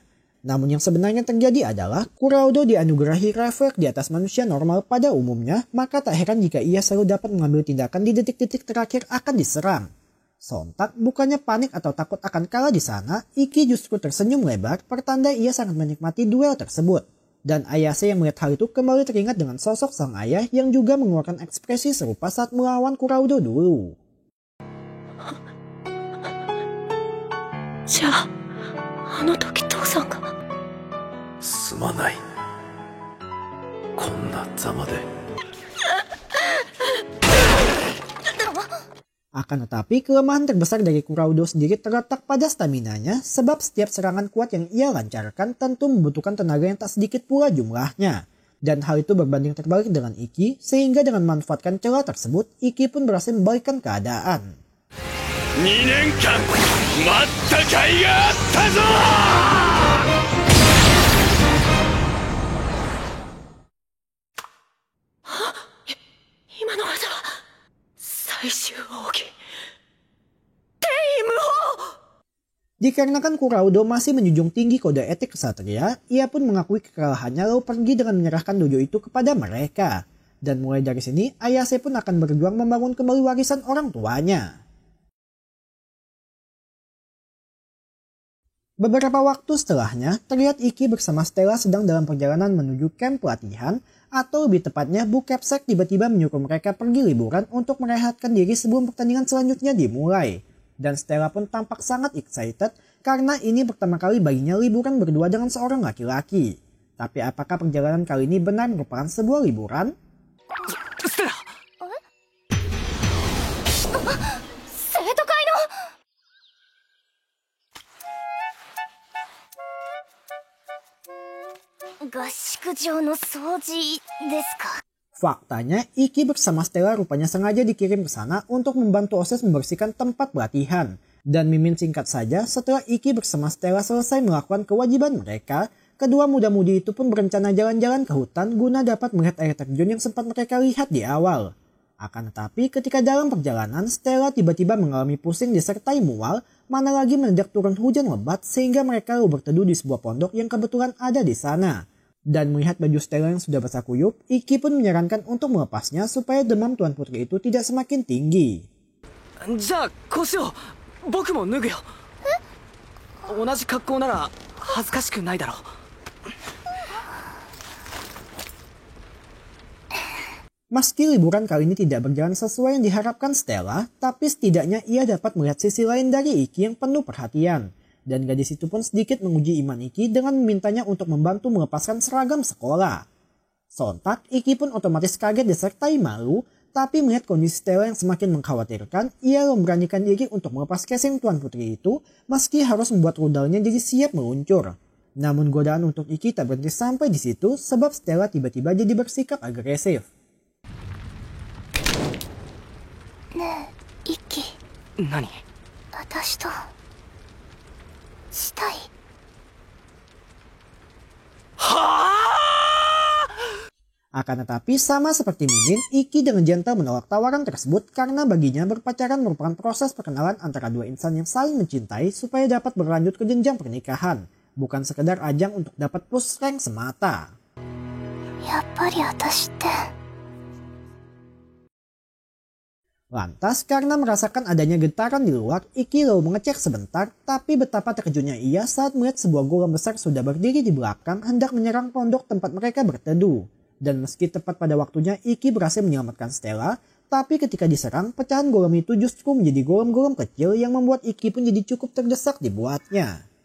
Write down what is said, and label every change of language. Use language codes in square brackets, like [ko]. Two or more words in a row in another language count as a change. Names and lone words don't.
[id] Namun yang sebenarnya terjadi adalah Kuraudo dianugerahi refleks di atas manusia normal pada umumnya, maka tak heran jika ia selalu dapat mengambil tindakan di detik-detik terakhir akan diserang. Sontak bukannya panik atau takut akan kalah di sana, Ikki justru tersenyum lebar pertanda ia sangat menikmati duel tersebut. Dan Ayase yang melihat hal itu kembali teringat dengan sosok sang ayah yang juga mengeluarkan ekspresi serupa saat melawan Kuraudo dulu. [ja] じゃあ、あの時父さんが。すまない。こんなざまで。 [id] Akan tetapi kelemahan terbesar dari Kuraudo sendiri terletak pada staminanya sebab setiap serangan kuat yang ia lancarkan tentu membutuhkan tenaga yang tak sedikit pula jumlahnya. Dan hal itu berbanding terbalik dengan Ikki sehingga dengan memanfaatkan celah tersebut Ikki pun berhasil membalikkan keadaan. [ja] 2 年間待った甲斐があったぞ今の技は最終奥義天意無法。 [id] Dikarenakan Kuraudo masih menjunjung tinggi kode etik kesatria, ia pun mengakui kekalahannya lalu pergi dengan menyerahkan dojo itu kepada mereka. Dan mulai dari sini, Ayase pun akan berjuang membangun kembali warisan orang tuanya. Beberapa waktu setelahnya, terlihat Ikki bersama Stella sedang dalam perjalanan menuju camp pelatihan, atau lebih tepatnya Bu Capsek tiba-tiba menyuruh mereka pergi liburan untuk merehatkan diri sebelum pertandingan selanjutnya dimulai. Dan Stella pun tampak sangat excited karena ini pertama kali baginya liburan berdua dengan seorang laki-laki. Tapi apakah perjalanan kali ini benar merupakan sebuah liburan? Stella! [ja] 生徒会の。合宿場の掃除ですか。 [id] Faktanya, Ikki bersama Stella rupanya sengaja dikirim ke sana untuk membantu OSIS membersihkan tempat pelatihan. Dan mimin singkat saja, setelah Ikki bersama Stella selesai melakukan kewajiban mereka, kedua muda-mudi itu pun berencana jalan-jalan ke hutan guna dapat melihat air terjun yang sempat mereka lihat di awal. Akan tetapi ketika dalam perjalanan, Stella tiba-tiba mengalami pusing disertai mual, mana lagi mendadak turun hujan lebat sehingga mereka lalu berteduh di sebuah pondok yang kebetulan ada di sana. Dan melihat baju Stella yang sudah basah kuyup, Ikki pun menyarankan untuk melepasnya supaya demam Tuan Putri itu tidak semakin tinggi. [ja] じゃあこうしよう。僕も脱ぐよ。同じ格好なら恥ずかしくないだろう。 [id] Meski liburan kali ini tidak berjalan sesuai yang diharapkan Stella, tapi setidaknya ia dapat melihat sisi lain dari Ikki yang penuh perhatian. Dan gadis itu pun sedikit menguji iman Ikki dengan memintanya untuk membantu melepaskan seragam sekolah. Sontak, Ikki pun otomatis kaget disertai malu, tapi melihat kondisi Stella yang semakin mengkhawatirkan, ia memberanikan diri untuk melepas casing Tuan Putri itu, meski harus membuat rudalnya jadi siap meluncur. Namun godaan untuk Ikki tak berhenti sampai di situ, sebab Stella tiba-tiba jadi bersikap agresif. [ja] ねえ、イッキ。何？私としたい。 [id] Akan tetapi sama seperti Mimin, Ikki dengan gentle menolak tawaran tersebut karena baginya berpacaran merupakan proses perkenalan antara dua insan yang saling mencintai supaya dapat berlanjut ke jenjang pernikahan, bukan sekedar ajang untuk dapat [en] push rank [id] semata. [ja] やっぱり私って。 [id] Lantas karena merasakan adanya getaran di luar, Ikki lalu mengecek sebentar, tapi betapa terkejutnya ia saat melihat sebuah golem besar sudah berdiri di belakang hendak menyerang pondok tempat mereka berteduh. Dan meski tepat pada waktunya Ikki berhasil menyelamatkan Stella, tapi ketika diserang, pecahan golem itu justru menjadi golem-golem kecil yang membuat Ikki pun jadi cukup terdesak dibuatnya.